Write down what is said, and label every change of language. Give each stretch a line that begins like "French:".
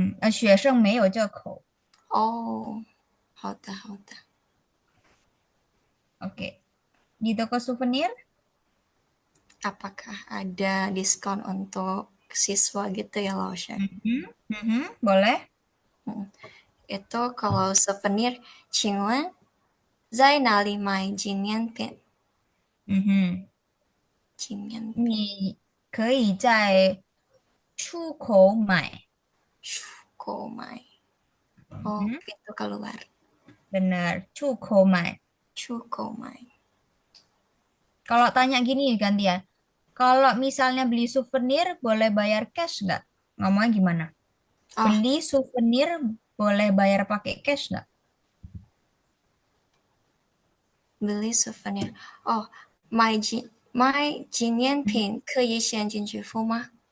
Chinese: 学生没有这口。哦，好的好的。
Indonesian: Oke. Di toko souvenir? Apakah ada diskon untuk siswa gitu ya, Lausya? Mhm, boleh. Mm. Itu kalau souvenir,
Chinese: 请问在哪里买纪念品？ Mhm. 纪念品你可以在出口买。购买 oh Mhm,
Indonesian: pintu keluar benar,
Chinese: 出口买。购买
Indonesian: Kalau tanya gini gantian. Kalau misalnya beli souvenir boleh bayar cash nggak? Ngomongnya gimana? oh Beli souvenir boleh bayar pakai cash nggak? beli souvenir
Chinese: oh 买纪念品可以现金支付吗？